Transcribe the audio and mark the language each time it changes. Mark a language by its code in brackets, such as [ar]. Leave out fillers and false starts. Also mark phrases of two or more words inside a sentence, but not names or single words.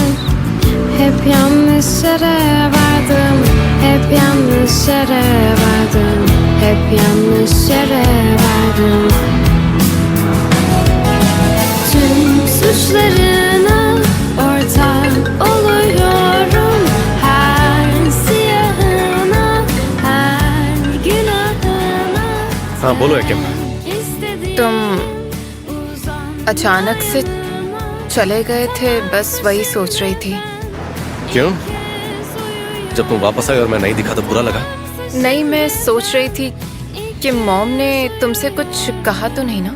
[tr] Hep yanlış yere vardım, hep yanlış yere vardım, hep yanlış yere vardım. Tüm suçlarına ortak oluyorum, her siyahına, her günahına. [hi] हाँ बोलो एकेम। तुम अचानक से चले गए थे, बस वही सोच रही थी। क्यों? जब तुम वापस आए और मैं नहीं दिखा तो बुरा लगा? नहीं, मैं सोच रही थी कि मॉम ने तुमसे कुछ कहा तो नहीं ना?